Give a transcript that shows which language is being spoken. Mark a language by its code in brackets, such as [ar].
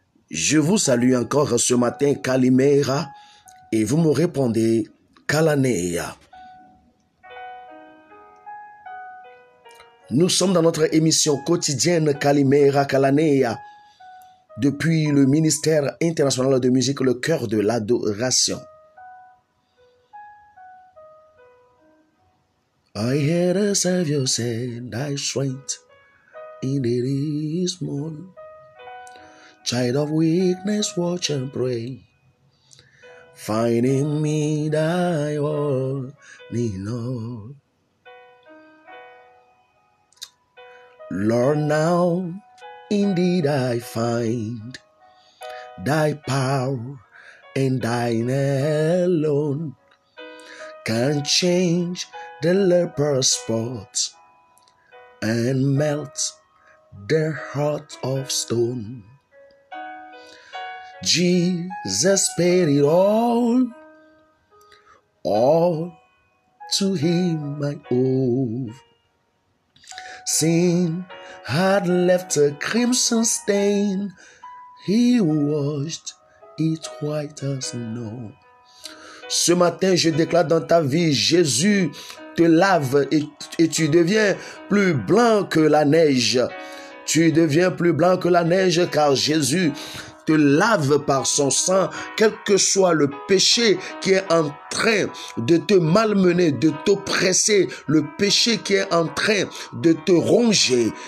[fr] Je vous salue encore ce matin, Kalimera, et vous me répondez, Kalaneya. Nous sommes dans notre émission quotidienne Kalimera Kalaneya, depuis le ministère international de musique, le cœur de l'adoration. [en] I hear the Savior say, thy strength in it is small. Child of weakness, watch and pray. Find in me thy all in all. Lord, now indeed I find thy power, and thine alone can change the leper's spot and melt their heart of stone. Jesus paid it all to him I owe. Sin had left a crimson stain, he washed it white as snow. [fr] Ce matin, je déclare dans ta vie, Jésus te lave et tu deviens plus blanc que la neige. Tu deviens plus blanc que la neige car Jésus te lave par son sang, quel que soit le péché qui est en train de te malmener, de t'oppresser, le péché qui est en train de te ronger.